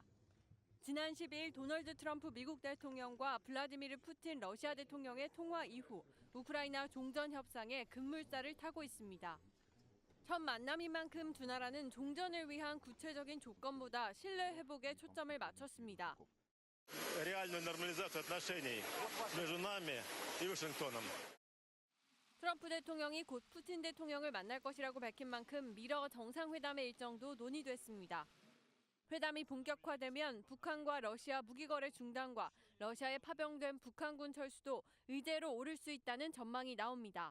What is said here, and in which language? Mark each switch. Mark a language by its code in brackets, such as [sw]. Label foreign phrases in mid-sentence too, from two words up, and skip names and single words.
[ko] 지난 12일 도널드 트럼프 미국 대통령과 블라디미르 푸틴 러시아 대통령의 통화 이후 우크라이나 종전 협상에 급물살을 타고 있습니다. 첫 만남인 만큼 두 나라는 종전을 위한 구체적인 조건보다 신뢰 회복에 초점을 맞췄습니다. [ru] реальную нормализацию отношений между нами и Вашингтоном. [ko] 트럼프 대통령이 곧 푸틴 대통령을 만날 것이라고 밝힌 만큼 미러 정상회담의 일정도 논의됐습니다. 회담이 본격화되면 북한과 러시아 무기거래 중단과 러시아에 파병된 북한군 철수도 의제로 오를 수 있다는 전망이 나옵니다.